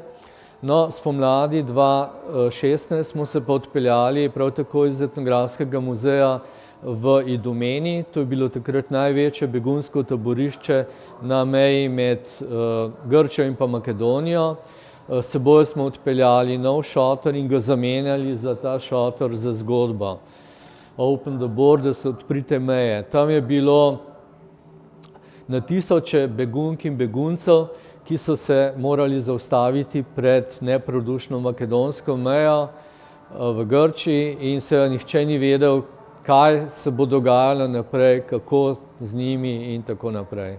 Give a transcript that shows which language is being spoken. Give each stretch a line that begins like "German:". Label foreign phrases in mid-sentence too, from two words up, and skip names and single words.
Slovenian: No, spomladi 2016 smo se pa odpeljali prav tako iz etnografskega muzeja v Idomeni. To je bilo takrat največje begunsko taborišče na meji med Grčijo in pa Makedonijo. S seboj smo odpeljali nov šotor in ga zamenjali za ta šotor za zgodbo.
English: Open the borders,
Slovenian: odprite meje. Tam je bilo na tisoče begunk in beguncev, ki so se morali zaustaviti pred neprodušno makedonsko mejo v Grčiji in seveda nihče ni vedel, kaj se bo dogajalo naprej, kako z njimi in tako naprej.